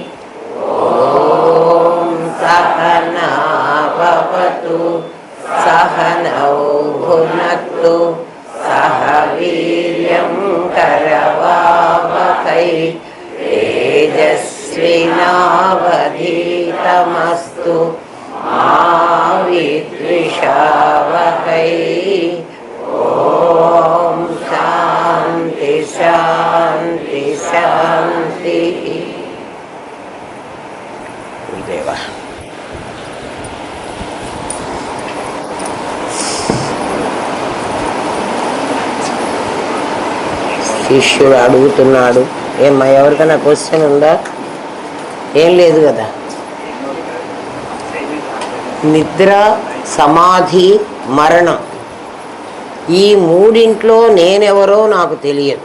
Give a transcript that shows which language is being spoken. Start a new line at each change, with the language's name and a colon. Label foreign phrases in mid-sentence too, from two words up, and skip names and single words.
Sanskrit: ॐ सहना भवतु सहनौ भुनक्तु सह वीर्यं करवावहै तेजस्विनावधीतमस्तु मा विद्विषावहै। ॐ शान्ति शान्ति शान्तिः।
Telugu: गुरुदेवा శిష్యుడు అడుగుతున్నాడు, ఏమ్మా ఎవరికైనా క్వశ్చన్ ఉందా? ఏం లేదు కదా. నిద్ర, సమాధి, మరణం, ఈ మూడింట్లో నేనెవరో నాకు తెలియదు.